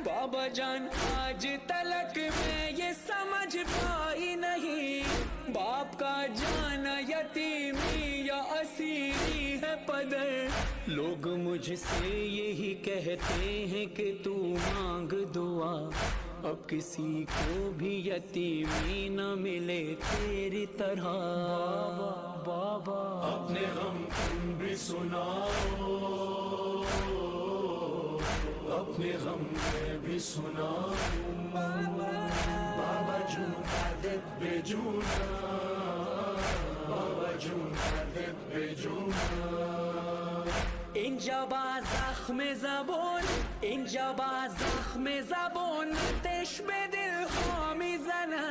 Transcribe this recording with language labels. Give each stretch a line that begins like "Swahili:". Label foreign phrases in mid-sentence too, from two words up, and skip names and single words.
Urdu: بابا جان آج تلک میں یہ سمجھ پائی نہیں، باپ کا جانا یتیمی یا اسیری ہے پدر، لوگ مجھ سے یہی کہتے ہیں کہ تو مانگ دعا، اب کسی کو بھی یتیمی نہ ملے تیری طرح۔ بابا اپنے غم تم بھی سناؤ، اپنے غم میں بھی سناؤ،
Persian: بابا جون دردت بے جونا، بابا جون دردت بے جونا۔ اینجا با زخم زبون، اینجا با زخم زبون آتش به دل ها